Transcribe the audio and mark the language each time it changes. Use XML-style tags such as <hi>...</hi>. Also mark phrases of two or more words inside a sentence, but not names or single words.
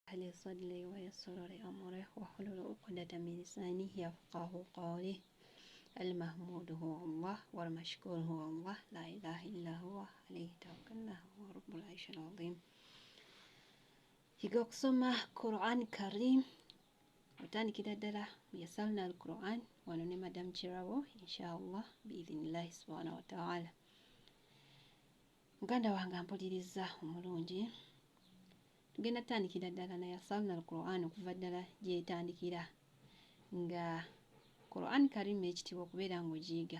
<ar>لي صدري ويسر لي أمري واحلل عقدة من لساني يفقهوا قولي. المحمود هو الله والمشكور هو الله لا إله إلا هو عليه توكلنا هو رب العرش العظيم.</ar> <lg>Yiga okusoma</lg> <ar>قرآن كريم</ar> <lg>otandikira ddala</lg> <ar>يسرنا القرآن</ar> <lg>wano ne Madam Kirabo</lg> <ar>إن شاء الله بإذن الله سبحانه وتعالى.</ar> <lg>Muganda wange ampuliriza omulungi, tugenda tandikira ddala na</lg> <ar>يسرنا القرآن</ar> <lg>okuva ddala gyetandikira nga</lg> <ar>قرآن كريم</ar> <lg>ekitiibwa okubeera ng'ogiyiga.</lg>